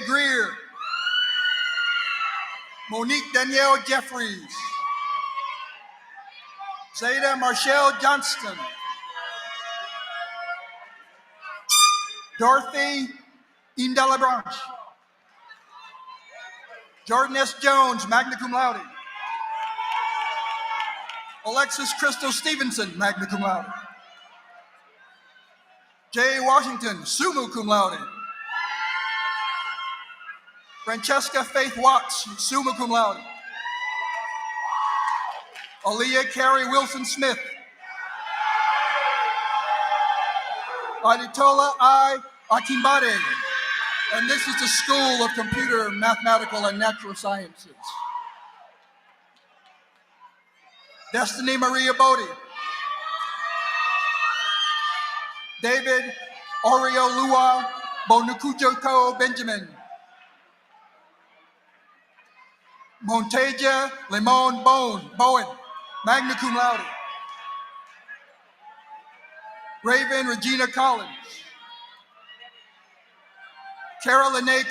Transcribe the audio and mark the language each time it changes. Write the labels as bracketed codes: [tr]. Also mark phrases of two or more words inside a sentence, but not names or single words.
[en] Greer, Monique Danielle Jeffries, Zayda Marshall Johnston, Dorothy Indelabranche, Jordan S. Jones, [la] magna cum laude, [en] Alexis Crystal Stevenson, [la] magna cum laude, [en] Jay Washington, [la] summa cum laude, [en] Francesca Faith Watts, [la] summa cum laude, [en] Aaliyah Carrie Wilson Smith, Aditola I. Akimbade, and this is the School of Computer, Mathematical, and Natural Sciences. Destiny Maria Bodie, David Oriolua Bonukujoko Benjamin, Monteja Limon Bowen, [la] magna cum laude, [en] Raven Regina Collins, Carolyn A.